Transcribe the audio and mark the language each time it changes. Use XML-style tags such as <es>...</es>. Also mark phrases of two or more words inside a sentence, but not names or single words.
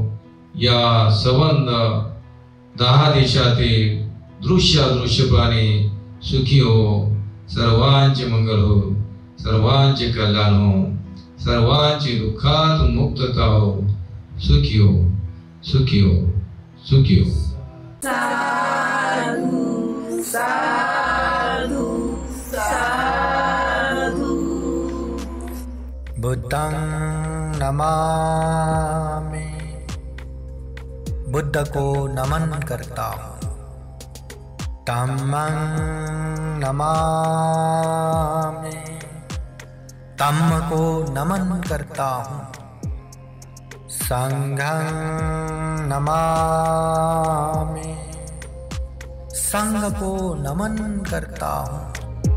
<mr>या संबंध 10 देशातील दृश्य प्राणी सुखी हो. सर्वांचे मंगल हो, सर्वांचे कल्याण हो, सर्वांची दुःखातून मुक्तता हो. सुखी हो, सुखी हो, सुखी हो.</mr> <pi>साधु साधु साधु. बुद्धं नमामि,</pi> <hi>बुद्ध को नमन करता हूँ.</hi> <pi>धम्मं नमामि,</pi> <hi>धम्म को नमन करता हूँ.</hi> <pi>संघं नमामि,</pi> <hi>संघ को नमन करता हूँ.</hi>